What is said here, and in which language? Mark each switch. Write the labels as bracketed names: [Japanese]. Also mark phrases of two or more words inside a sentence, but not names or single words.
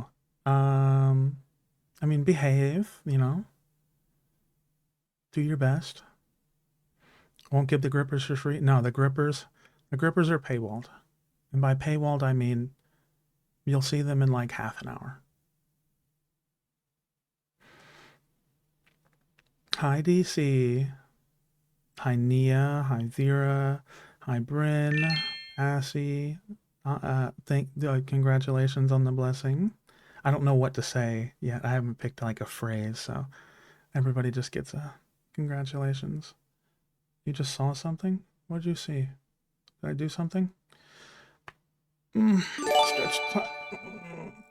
[English] Um, I mean, behave, you know, do your best. Won't give the grippers for free. No, the grippers are paywalled, and by paywalled I mean you'll see them in like half an hour. Hi DC. Hi Nia, hi Vera, hi Bryn, Assy. Congratulations on the blessing. I don't know what to say yet. I haven't picked like a phrase, so everybody just gets a congratulations. You just saw something? What did you see? Did I do something? Stretch time.